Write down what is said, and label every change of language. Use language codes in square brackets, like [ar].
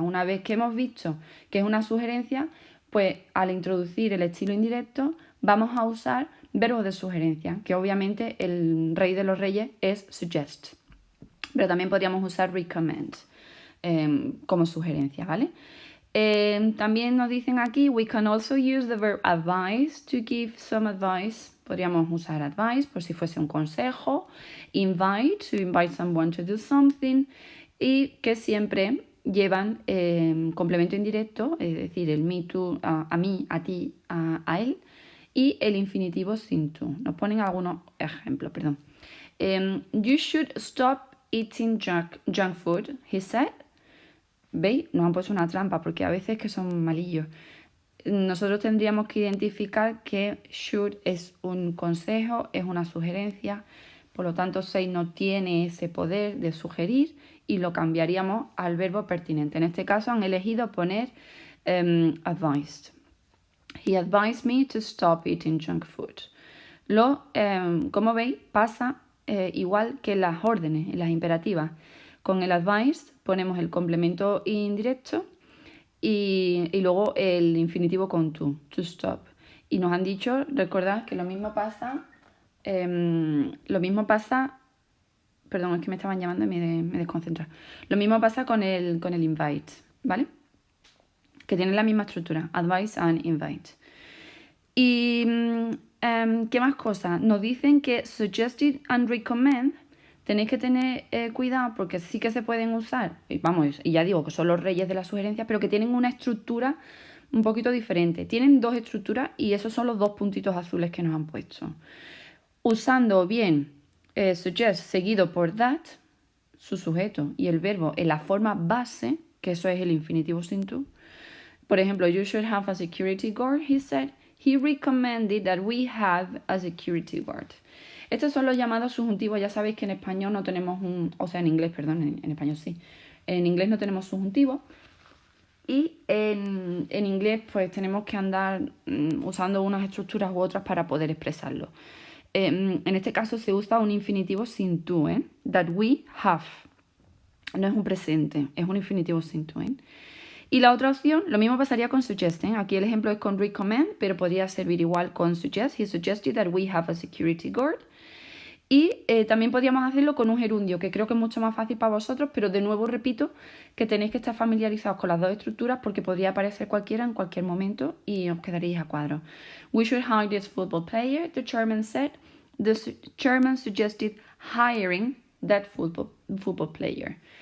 [es] Una vez que hemos visto que es una sugerencia, pues al introducir el estilo indirecto vamos a usar verbos de sugerencia, que obviamente el rey de los reyes es suggest. Pero también podríamos usar recommend como sugerencia, ¿vale? También nos dicen aquí, [en] we can also use the verb advise to give some advice. [es] Podríamos usar advice por si fuese un consejo. [en] Invite, to invite someone to do something. [es] Y que siempre llevan complemento indirecto, es decir, el me, tú, a mí, a ti, a él. Y el infinitivo sin to. Nos ponen algunos ejemplos, perdón. [en] You should stop eating junk food, he said. [es] ¿Veis? Nos han puesto una trampa porque a veces que son malillos. Nosotros tendríamos que identificar que should es un consejo, es una sugerencia, por lo tanto say no tiene ese poder de sugerir y lo cambiaríamos al verbo pertinente. En este caso han elegido poner advised. [en] He advised me to stop eating junk food. [es] Como veis, pasa igual que en las órdenes, en las imperativas. Con el advised ponemos el complemento indirecto y luego el infinitivo con to stop. Y nos han dicho, recordad que lo mismo pasa, perdón, es que me estaban llamando y me desconcentra. Lo mismo pasa con el invite, ¿vale? Que tienen la misma estructura, [en] advise and invite. [es] Y ¿Qué más cosas? Nos dicen que suggested and recommend tenéis que tener cuidado porque sí que se pueden usar, y vamos, y ya digo que son los reyes de la sugerencia, pero que tienen una estructura un poquito diferente. Tienen dos estructuras y esos son los dos puntitos azules que nos han puesto. Usando bien suggest seguido por that, su sujeto, y el verbo en la forma base, que eso es el infinitivo sin to. Por ejemplo, [en] you should have a security guard, he said. He recommended that we have a security guard. [es] Estos son los llamados subjuntivos. Ya sabéis que en español no tenemos o sea, en inglés, perdón, en español sí. En inglés no tenemos subjuntivos. Y en inglés pues tenemos que andar usando unas estructuras u otras para poder expresarlo. En este caso se usa un infinitivo sin to, ¿eh? [en] That we have. [es] No es un presente, es un infinitivo sin to, ¿eh? Y la otra opción, lo mismo pasaría con suggest, ¿eh? Aquí el ejemplo es con recommend, pero podría servir igual con suggest. [en] He suggested that we have a security guard. [es] Y también podríamos hacerlo con un gerundio, que creo que es mucho más fácil para vosotros, pero de nuevo repito que tenéis que estar familiarizados con las dos estructuras porque podría aparecer cualquiera en cualquier momento y os quedaréis a cuadro. [en] We should hire this football player, the chairman said. The chairman suggested hiring that football player.